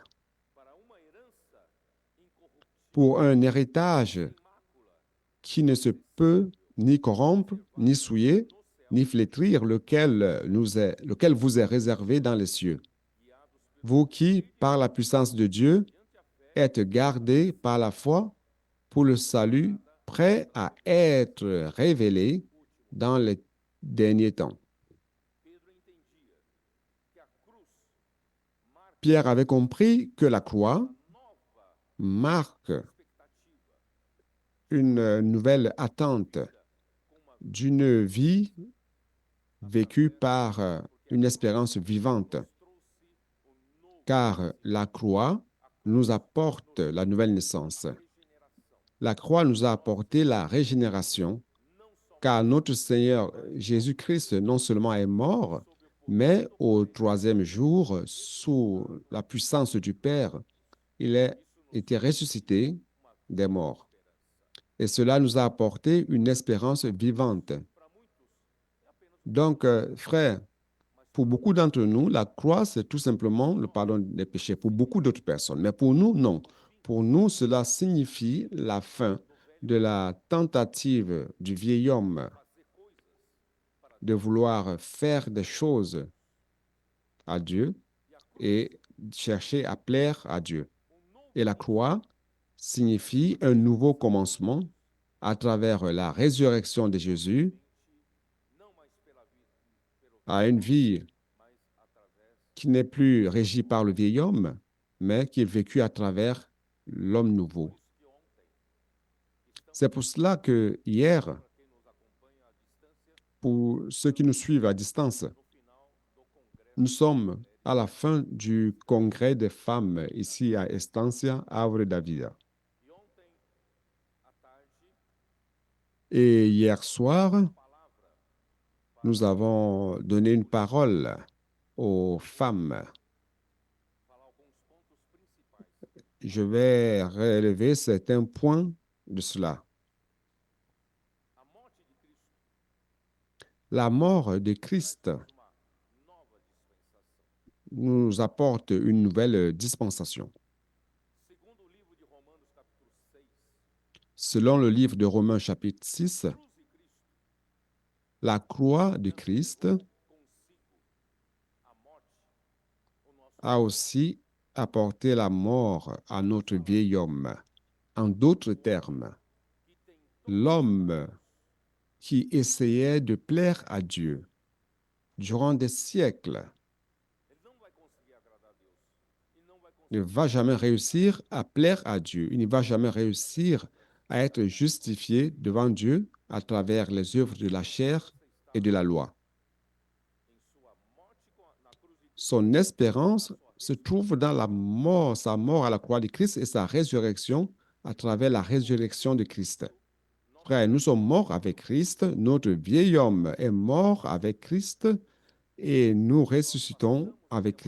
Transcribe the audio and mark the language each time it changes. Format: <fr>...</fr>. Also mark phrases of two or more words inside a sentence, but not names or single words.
<pt>para uma herança incorruptível,</pt> <fr>pour un héritage</fr> <pt>mácula,</pt> <fr>qui ne se peut ni corrompre, ni souiller, ni flétrir, lequel vous est réservé dans les cieux.</fr> <pt>guiados</pt> <fr>Vous qui, par la puissance de Dieu,</fr> <pt>mediante a fé,</pt> <fr>êtes gardés par la foi pour le salut, prêt à être révélé dans les derniers temps.</fr> <pt>Pedro entendia que a cruz marca</pt> <fr>Pierre avait compris que la croix</fr> <pt>uma nova</pt> <fr>marque</fr> <pt>expectativa,</pt> <fr>une nouvelle attente</fr> <pt>com uma</pt> <fr>d'une vie vécue par une espérance vivante,</fr> <pt>trouxe o novo,</pt> <fr>car la croix nous apporte la nouvelle naissance.</fr> <pt>regeneração,</pt> <fr>La croix nous a apporté la régénération,</fr> <pt>não só</pt> <fr>car notre Seigneur Jésus-Christ non seulement est mort, mais au troisième jour, sous la puissance du Père, il a été ressuscité des morts. Et cela nous a apporté une espérance vivante.</fr> <pt>para muitos é apenas</pt> <fr>Donc, frères, pour beaucoup d'entre nous, la croix, c'est tout simplement le pardon des péchés. Pour beaucoup d'autres personnes. Mais pour nous, non. Pour nous, cela signifie la fin de la tentative du vieil homme</fr> <pt>fazer coisas para</pt> <fr>de vouloir faire des choses à Dieu et chercher à plaire à Dieu.</fr> <pt>um novo</pt> <fr>Et la croix signifie un nouveau commencement à travers la résurrection de Jésus</fr> <pt>não mais pela vida, pelo</pt> <fr>à une vie</fr> <pt>mas através</pt> <fr>qui n'est plus régie par le vieil homme, mais qui est vécue à travers l'homme nouveau.</fr> <pt>que ontem,</pt> <fr>C'est pour cela que hier,</fr> <pt>para quem nos acompanha à distância,</pt> <fr>pour ceux qui nous suivent à distance,</fr> <pt>no final do congresso</pt> <fr>nous sommes à la fin du congrès des femmes ici à Estancia, Havre da Vida.</fr> <pt>e ontem à tarde</pt> <fr>Et hier soir, nous avons donné une parole aux femmes.</fr> <pt>falar alguns pontos principais.</pt> <fr>Je vais relever certains points de cela.</fr> <pt>A morte de Cristo</pt> <fr>La mort de Christ</fr> <pt>traz uma nova dispensação.</pt> <fr>nous apporte une nouvelle dispensation.</fr> <pt>Segundo o livro de Romanos, capítulo 6,</pt> <fr>Selon le livre de Romains chapitre 6,</fr> <pt>a cruz de Cristo</pt> <fr>la croix de Christ</fr> <pt>consigo a morte, o nosso</pt> <fr>a aussi apporté la mort à notre vieil homme. En d'autres termes,</fr> <pt>que tentou</pt> <fr>l'homme qui essayait de plaire à Dieu durant des siècles</fr> <pt>ele não vai conseguir agradar a Deus. E não vai</pt> <fr>ne</fr> <pt>conseguir.</pt> <fr>va jamais réussir à plaire à Dieu. Il ne va jamais réussir à être justifié devant Dieu à travers les œuvres de la chair et de la loi.</fr> <pt>Em sua morte na cruz de Cristo,</pt> <fr>Son espérance se trouve dans la mort, sa mort à la croix de Christ et sa résurrection à travers la résurrection de Christ. Frère, nous sommes morts avec Christ, notre vieil homme est mort avec Christ et nous ressuscitons avec Christ.</fr>